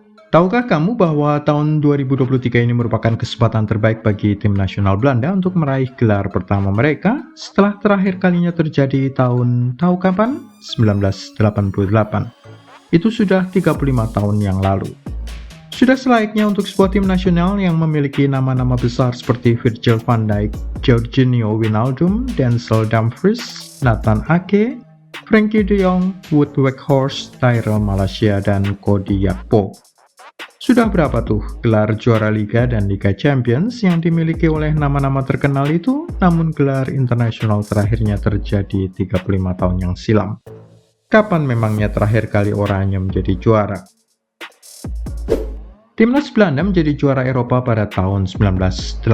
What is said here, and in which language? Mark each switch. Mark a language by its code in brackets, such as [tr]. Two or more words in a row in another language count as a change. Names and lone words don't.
[id] Tahukah kamu bahwa tahun 2023 ini merupakan kesempatan terbaik bagi tim nasional Belanda untuk meraih gelar pertama mereka setelah terakhir kalinya terjadi tahun tahu kapan? 1988. Itu sudah 35 tahun yang lalu. Sudah selayaknya untuk sebuah tim nasional yang memiliki nama-nama besar seperti Virgil van Dijk, Georginio Wijnaldum, Denzel Dumfries, Nathan Ake, Frenkie de Jong, Wout Weghorst, Tyrell Malacia, dan Cody Gakpo. Sudah berapa tuh gelar juara Liga dan Liga Champions yang dimiliki oleh nama-nama terkenal itu, namun gelar internasional terakhirnya terjadi 35 tahun yang silam. Kapan memangnya terakhir kali Oranje menjadi juara? Timnas Belanda menjadi juara Eropa pada tahun 1988.